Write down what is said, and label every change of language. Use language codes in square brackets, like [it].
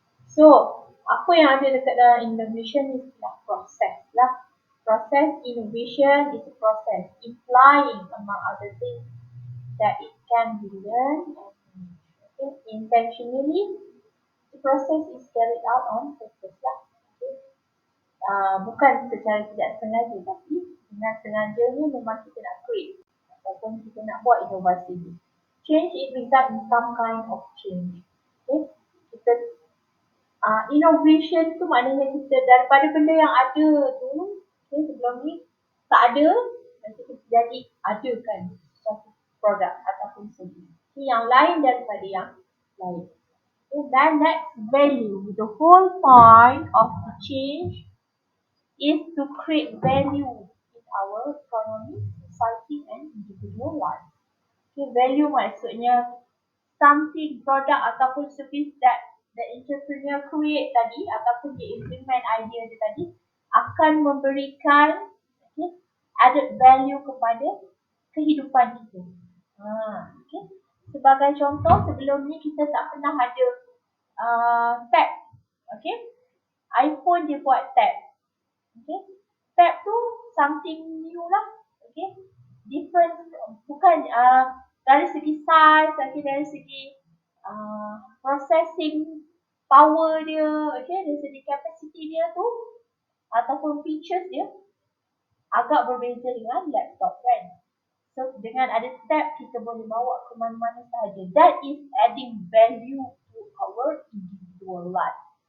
[ms] So, apa yang ada dekat dalam innovation ni adalah proses lah. [en] Process innovation is a process implying, among other things, that it can be learned and okay, intentionally. The process is carried out on purpose [ms] lah. Okay. Bukan secara tidak sengaja, tapi dengan sengaja ni memang kita nak create ataupun kita nak buat inovasi ni. [en] Change it result in some kind of change. Okay. [ms] Kita innovation tu maknanya kita daripada benda yang ada tu, okay, sebelum ni tak ada, nanti kita jadi adakan suatu produk ataupun servis yang lain daripada yang lain. [en] Okay, then next, value. The whole point of the change is to create value in our economy, society and individual life. [ms] Okay, value maksudnya something, produk ataupun service [en] that the entrepreneur create [ms] tadi ataupun dia implement idea dia tadi akan memberikan, okay, [en] added value [ms] kepada kehidupan kita. Okay. Sebagai contoh, sebelum ni kita tak pernah ada tab. Okay. iPhone dia buat tab. Okay. Tab tu something new lah. Okay. Different, bukan dari segi size, okay, dari segi processing power dia, okay, dari segi capacity dia tu ataupun features dia agak berbeza dengan laptop kan. So dengan ada tab kita boleh bawa ke mana-mana sahaja. [en] That is adding value to our individual life.